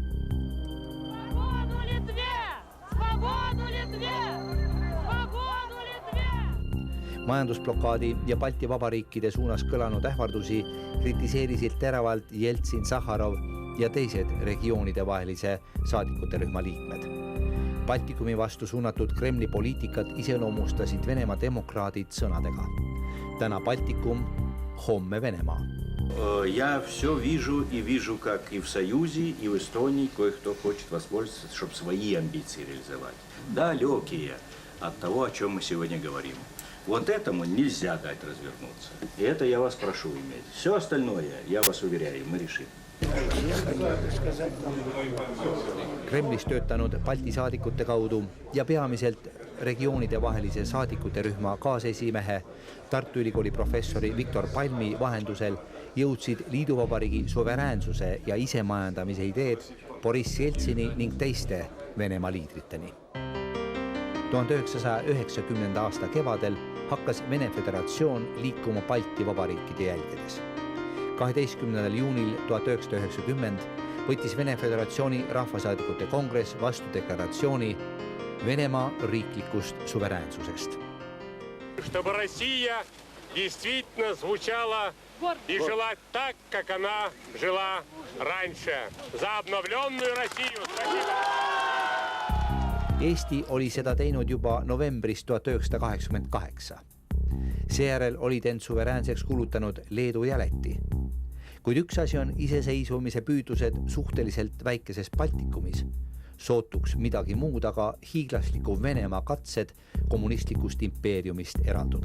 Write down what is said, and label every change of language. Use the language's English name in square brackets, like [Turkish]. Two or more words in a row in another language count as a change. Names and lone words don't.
[Estonian] Majandusblokaadi ja Balti vabariikide suunas kõlanud ähvardusi kritiseerisid teravalt Jeltsin, Sahharov ja teised regioonide vahelise saadikute rühma liikmed. Baltikumi vastu suunatud Kremli poliitikat iseloomustasid Venemaa demokraadid sõnadega. Täna Baltikum, homme Venemaa. [Russian] Я все вижу и вижу, как и в Союзе, и в Эстонии кое-кто хочет воспользоваться, чтобы свои амбиции реализовать. Далекие от того, о чем мы сегодня говорим. Вот этому нельзя дать развернуться. И это я вас прошу иметь. Все остальное, я вас уверяю, мы решим. [Estonian] Kremlis töötanud Balti saadikute kaudu ja peamiselt regioonide vahelise saadikute rühma kaasesimehe Tartu Ülikooli professori Viktor Palmi vahendusel jõudsid liiduvabariigi suveräänsuse ja isemajandamise ideed Boriss Jeltsini ning teiste Venemaa liidriteni. 1990. aasta kevadel hakkas Vene Föderatsioon liikuma Balti vabariikide jälgedes. 12. juunil 1990 võttis Vene Föderatsiooni rahvasaadikute kongress vastu deklaratsiooni Venemaa riiklikust suveräänsusest. [Russian] Чтобы Россия действительно звучала и жила так, как она жила раньше. За обновленную Россию! [Estonian] Eesti oli seda teinud juba novembris 1988. Seejärel olid end suveräänseks kuulutanud Leedu ja Läti. Kuid üks asi on iseseisvumise püüdlused suhteliselt väikeses Baltikumis, sootuks midagi muud aga hiiglasliku Venemaa katsed kommunistlikust impeeriumist eralduda.